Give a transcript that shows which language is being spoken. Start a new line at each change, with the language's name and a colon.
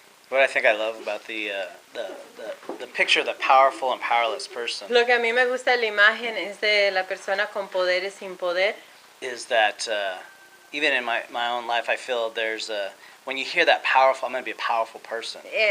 English: What I think I love about the picture of the powerful and powerless person.
Spanish: Lo que a mí me gusta de la imagen es de la persona con poder y sin poder.
English: Is that even in my own life, I feel there's when you hear that powerful, I'm going to be a powerful person.